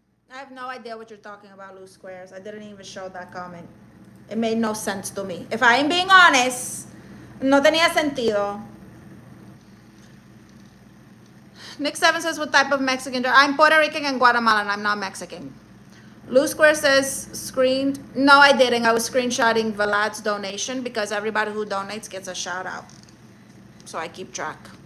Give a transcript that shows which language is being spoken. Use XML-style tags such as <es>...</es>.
<en>I have no idea what you're talking about, Lou Squares. I didn't even show that comment. It made no sense to me. If I am being honest,</en> <es>no tenía sentido.</es> <en>Nick 7 says, what type of Mexican? I'm Puerto Rican and Guatemalan. I'm not Mexican. Lou Square says screened. No, I didn't. I was screenshotting Vlad's donation because everybody who donates gets a shout out. So I keep track.</en>